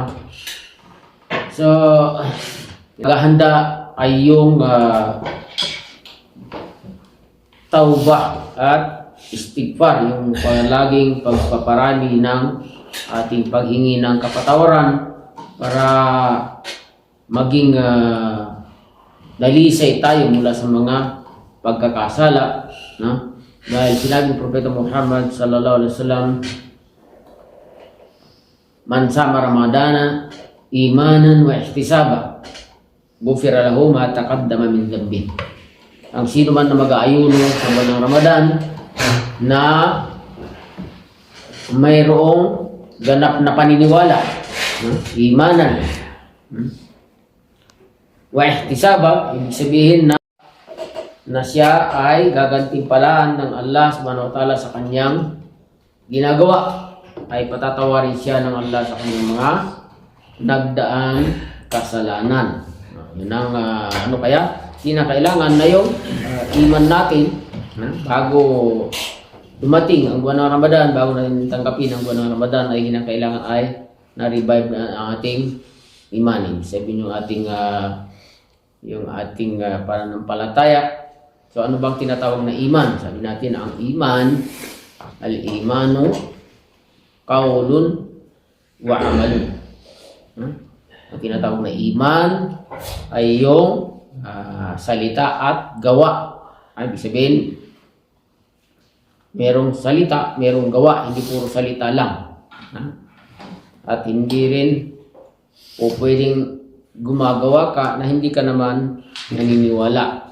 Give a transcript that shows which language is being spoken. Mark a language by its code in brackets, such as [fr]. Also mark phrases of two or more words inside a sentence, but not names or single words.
[tl] So, paghahanda ay yung tauba at istighfar, yung palaging pagpaparami ng ating paghingi ng kapatawaran para maging dalisay tayo mula sa mga pagkakasala, no? Dahil sinabi ng Propeta Muhammad [ar] صلى الله عليه وسلم من صام رمضان إيمانا واحتسابا غفر له ما تقدم من ذنبه. [tl] Ang sino man na mag-aayuno sa buwan ng Ramadan na mayroong ganap na paniniwala, [ar] إيمانا واحتسابا, [tl] ibig sabihin na siya ay gagantimpalaan ng Allah [ar] سبحانه وتعالى [tl] sa kanyang ginagawa, ay patatawarin siya ng Allah sa kanyang mga nagdaang kasalanan. Yun ang kinakailangan na yung iman natin bago dumating ang buwan ng Ramadan, bago natin tanggapin ang buwan ng Ramadan, ay kinakailangan ay na-revive na ang ating imanin. Sabihin yung ating pananampalataya. So ano bang tinatawag na iman? Sabi natin ang iman, [ar] الإيمان قول وعمل. [tl] Ang tinatawag na iman ay yung salita at gawa. Ibig sabihin, merong salita, merong gawa, hindi puro salita lang. At hindi rin o pwedeng gumagawa ka na hindi ka naman naniniwala.